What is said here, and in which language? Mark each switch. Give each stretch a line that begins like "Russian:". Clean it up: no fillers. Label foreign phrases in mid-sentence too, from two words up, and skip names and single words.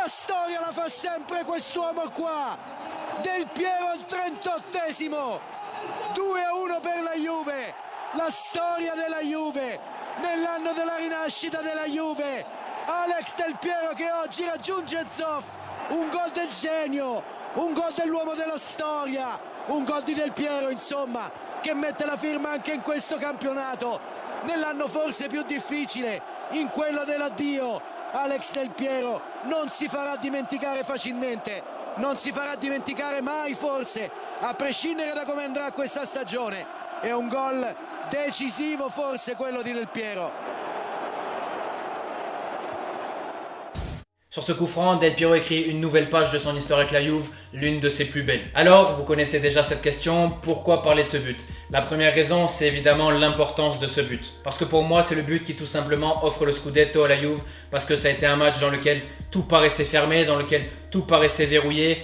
Italian: storia la fa sempre quest'uomo qua, Del Piero al 38esimo, 2-1 per la Juve, la storia della Juve, nell'anno della rinascita della Juve, Alex Del Piero che oggi raggiunge Zoff, un gol del genio, un gol dell'uomo della storia, un gol di Del Piero insomma, che mette la firma anche in questo campionato, nell'anno forse più difficile, in quello dell'addio. Alex Del Piero non si farà dimenticare facilmente, non si farà dimenticare mai forse, a prescindere da come andrà questa stagione. È un gol decisivo forse quello di Del Piero.
French: Sur ce coup franc, Del Piero écrit une nouvelle page de son histoire avec la Juve, l'une de ses plus belles. Alors, vous connaissez déjà cette question, pourquoi parler de ce but? La première raison, c'est évidemment l'importance de ce but. Parce que pour moi, c'est le but qui tout simplement offre le Scudetto à la Juve, parce que ça a été un match dans lequel tout paraissait fermé, dans lequel tout paraissait verrouillé.